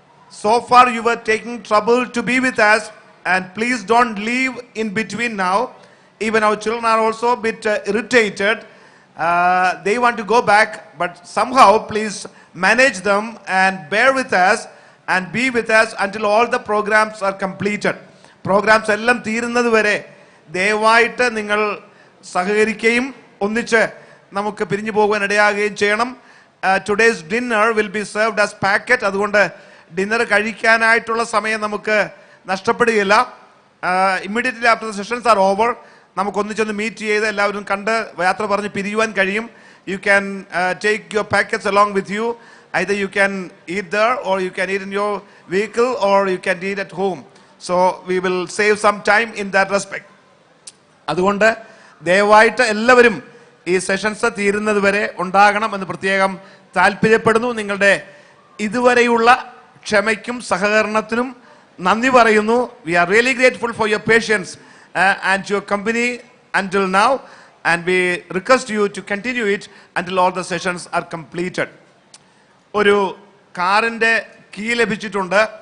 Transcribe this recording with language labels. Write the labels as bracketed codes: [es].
[en] So far you were taking trouble to be with us, and please don't leave in between now. Even our children are also a bit irritated. They want to go back, but somehow please manage them and bear with us and be with us until all the programs are completed. [ml] Programs ellam തീരുന്നത് വരെ ദയവായിട്ട് നിങ്ങൾ സഹകരിക്കുകയും ഒന്നിച്ച് നമുക്ക് പിരിഞ്ഞു പോകാൻ ഇടയാകുകയും ചെയ്യണം. [en] Today's dinner will be served as packet. [ml] അതുകൊണ്ട് ഡിന്നർ കഴിക്കാനായിട്ടുള്ള സമയം നമുക്ക് നഷ്ടപ്പെടുകയില്ല. [en] Immediately after the sessions are over, [ml] നമുക്ക് ഒന്നിച്ചൊന്ന് മീറ്റ് ചെയ്ത് എല്ലാവരും കണ്ട് യാത്ര പറഞ്ഞ് പിരിയുവാൻ കഴിയും. [en] You can take your packets along with you. Either you can eat there, or you can eat in your vehicle, or you can eat at home. So we will save some time in that respect. [ml] അതുകൊണ്ട് ദയവായിട്ട് എല്ലാവരും ഈ sessions തീരുന്നത് വരെ ഉണ്ടാകണം എന്ന് പ്രത്യേകം താല്പര്യപ്പെടുന്നു. നിങ്ങളുടെ ഇതുവരെയുള്ള ക്ഷമയ്ക്കും സഹകരണത്തിനും നന്ദി പറയുന്നു. [en] We are really grateful for your patience and your company until now, and we request you to continue it until all the sessions are completed. [ml] ഒരു കാറിന്റെ കീ ലഭിച്ചിട്ടുണ്ട്.